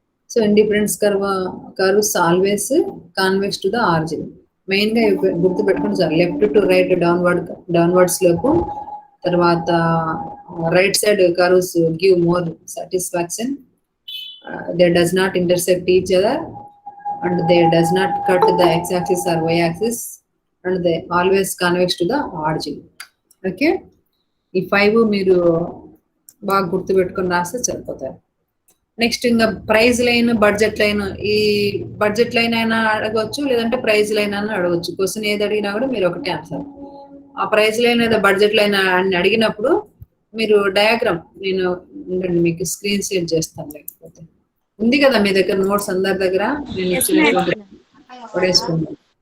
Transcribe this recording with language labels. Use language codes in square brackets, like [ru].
[en] So indifference curves always convex to the origin. [te] Main గా గుర్తు పెట్టుకుని sir, [en] Left to right downward slope. తర్వాత right side curves give more satisfaction. They does not intersect each other and they does not cut the x-axis or y-axis and they always convex to the origin. Okay. [te] ఈ 5 మీరు బాగా గుర్తు పెట్టుకొని రాస్తే సరిపోతారు. Next ఇంకా praise line, budget line. ఈ budget line అయినా అడగవచ్చు, లేదంటే ప్రైజ్ లైన్ అయినా అడగవచ్చు. క్వశ్చన్ ఏది అడిగినా కూడా మీరు ఒకటే ఆన్సర్. ఆ ప్రైజ్ లైన్ లేదా బడ్జెట్ లైన్ అని అడిగినప్పుడు మీరు డయాగ్రామ్ నేను మీకు స్క్రీన్ షేర్ చేస్తాను, లేకపోతే ఉంది కదా మీ దగ్గర నోట్స్ అందరి దగ్గర, నేను ఇచ్చినటువంటి పడేసుకున్నాను.